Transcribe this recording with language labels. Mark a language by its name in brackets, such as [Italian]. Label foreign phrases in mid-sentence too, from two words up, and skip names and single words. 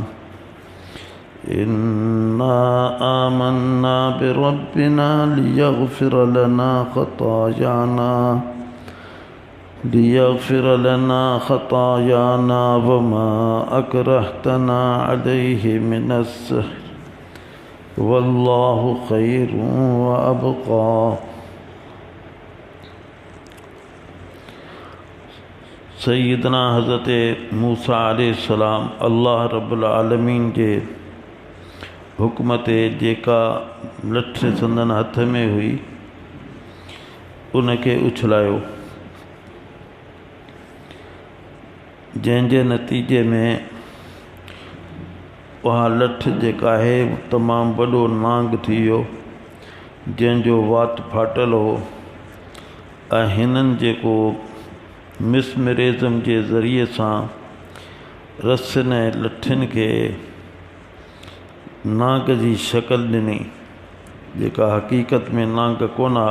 [Arabic] إنا آمنا بربنا ليغفر لنا خطايانا وما أكرهتنا عليه من السحر والله خير وأبقى. [Sindhi] सय्यदना हज़रत मूसा अलैहिस्सलाम [Arabic] الله رب العالمين [Sindhi] जे हुक्म ते जेका लठ संदन हथ में हुई उनखे उछलायो, जंहिंजे नतीजे में उहा लठ जेका आहे तमामु वॾो नांग थी वियो, जंहिंजो वात फाटल हो ऐं हिननि जेको मिसमिरेज़म जे ज़रिए सां रस्सियुनि ऐं लठियुनि खे नांग जी शक्ल ॾिनी, जेका हक़ीक़त में नांग कोन आहे।